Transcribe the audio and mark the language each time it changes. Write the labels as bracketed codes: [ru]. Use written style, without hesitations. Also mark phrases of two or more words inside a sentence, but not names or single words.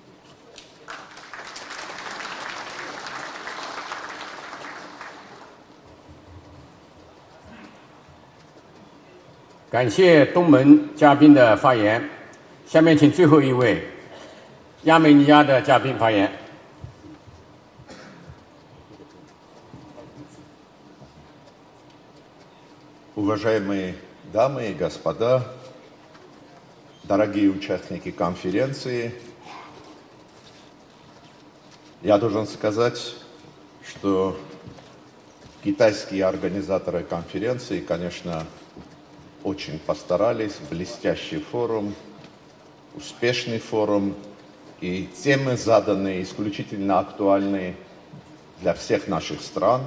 [zh] " 感谢东盟嘉宾的发言，下面请最后一位亚美尼亚的嘉宾发言。 [ru] Уважаемые дамы и господа, дорогие участники конференции, я должен сказать, что китайские организаторы конференции, конечно, очень постарались, блестящий форум, успешный форум, и темы заданные исключительно актуальны для всех наших стран.